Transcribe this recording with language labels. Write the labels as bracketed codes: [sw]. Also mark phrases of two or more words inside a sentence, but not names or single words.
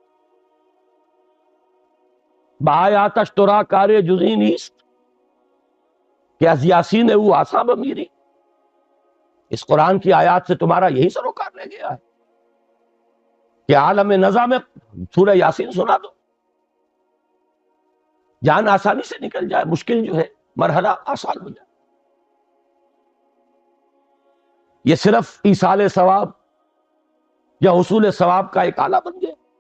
[fa] بآیاتش ترا کار جزئی نیست کہ از یاسین او آسا بمیری. [ur] اس قرآن کی آیات سے تمہارا یہی سروکار رہ گیا ہے کہ عالم نزا میں سورہ یاسین سنا دو، جان آسانی سے نکل جائے. مشکل جو ہے مرحلہ آسان ہو جائے. یہ صرف ایصال ثواب یا حصول ثواب کا ایک آلہ بن گیا.